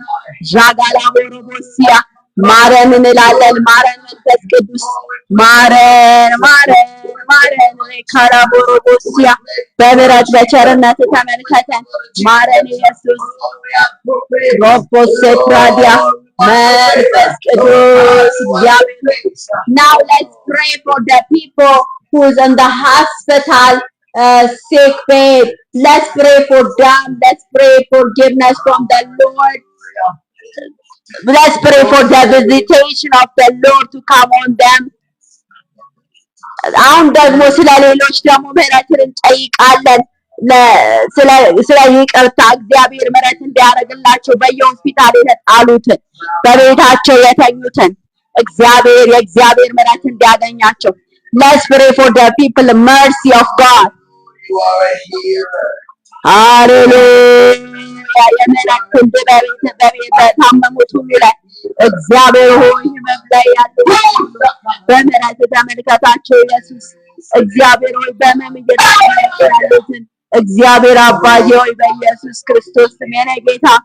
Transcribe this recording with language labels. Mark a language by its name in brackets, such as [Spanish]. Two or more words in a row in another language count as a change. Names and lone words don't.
[Amharic] ዣጋላ ቦሮቦሲያ ማረን እንላለን። ማረን መንፈስ ቅዱስ ማረን ማረን ማረን። ካራ ቦሮቦሲያ በምህረት በቸርነት ተመልከተን። ማረን ኢየሱስ ሮቦሴ ፕራዲያ መንፈስ ቅዱስ እግዚአብሔር። [English] Now let's pray for the people who's in the hospital, sick bed. Let's pray for them. Let's pray forgiveness from the Lord. Let's pray for the visitation of the Lord to come on them. [Amharic] አሁን ደግሞ ስለ ሌሎች ደግሞ ምህረትን እንጠይቃለን። ስለ ይቅርታ እግዚአብሔር ምሕረት እንዲያደርግላቸው በየሆስፒታል የተጣሉትን በቤታቸው የተኙትን የእግዚአብሔር ምሕረት እንዲያገኛቸው [English] let's pray for the people mercy of God [Amharic] ሃሌሉያ የምሕረት ክንድ በታመሙት ሁሉ ላይ እግዚአብሔር ሆይ ህመም ላይ ያሉ በምሕረት ተመልከታቸው ኢየሱስ እግዚአብሔር ሆይ በህመም እየተሰቃዩትን እግዚአብሔር አባዬ ሆይ በኢየሱስ ክርስቶስ ስም የኔ ጌታ